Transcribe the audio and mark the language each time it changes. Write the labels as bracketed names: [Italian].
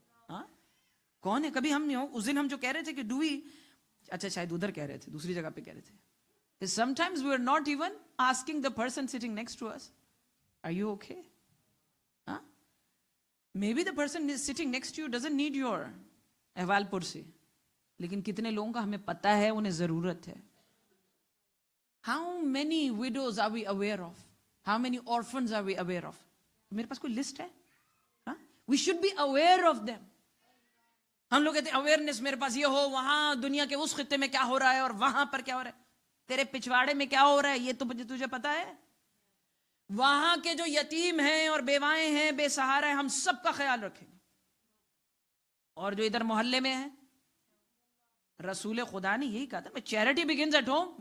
[Urdu] ہاں کون ہے؟ کبھی ہم اس دن ہم جو کہہ رہے تھے کہ ڈو وی, اچھا شاید ادھر کہہ رہے تھے, دوسری جگہ پہ کہہ رہے تھے, [English] sometimes we are not even asking the person sitting next to us, are you okay? Huh? Maybe the person sitting next to you doesn't need your [Urdu] احوال پرسی, لیکن کتنے لوگوں کا ہمیں پتا ہے انہیں ضرورت ہے. [English] How many widows are we aware of? How many orphans are we aware of? [Urdu] میرے پاس کوئی لسٹ ہے. [English] We should be aware of them. [Urdu] ہم لوگ کہتے ہیں اویئرنیس میرے پاس یہ ہو, وہاں دنیا کے اس خطے میں کیا ہو رہا ہے اور وہاں پر کیا ہو رہا ہے, تیرے پچھواڑے میں کیا ہو رہا ہے یہ تو تجھے پتا ہے. وہاں کے جو یتیم ہیں اور بیوائیں ہیں, بے سہارا ہیں, ہم سب کا خیال رکھیں گے. اور جو ادھر محلے میں ہے, رسول خدا نے یہی کہا تھا, [English] Charity begins at home.